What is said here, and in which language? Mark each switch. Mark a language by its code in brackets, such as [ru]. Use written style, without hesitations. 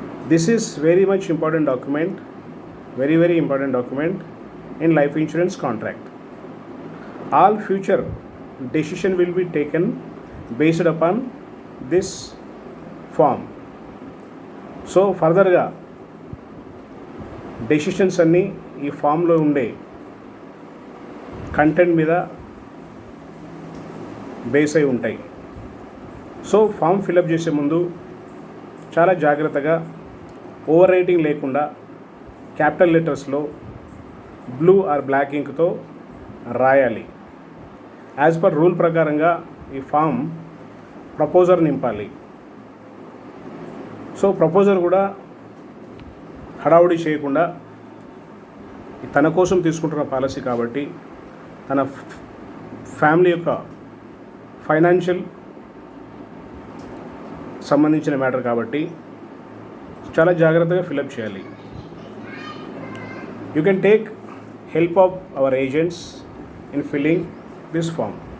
[en] This is very much important document, very important document in life insurance contract. All future decision will be taken based upon this form. [te] So ఫర్దర్గా decisions అన్నీ ఈ ఫామ్లో ఉండే content మీద base అయి ఉంటాయి. So form fill up చేసే ముందు చాలా జాగ్రత్తగా ఓవర్ రైటింగ్ లేకుండా క్యాపిటల్ లెటర్స్లో బ్లూ ఆర్ బ్లాక్ ఇంక్తో రాయాలి. యాజ్ పర్ రూల్ ప్రకారంగా ఈ ఫామ్ ప్రపోజర్ నింపాలి. సో ప్రపోజర్ కూడా హడావుడి చేయకుండా తన కోసం తీసుకుంటున్న పాలసీ కాబట్టి తన ఫ్యామిలీ యొక్క ఫైనాన్షియల్ సంబంధించిన మ్యాటర్ కాబట్టి చాలా జాగ్రత్తగా ఫిలప్ చేయాలి. [en] You can take help of our agents in filling this form.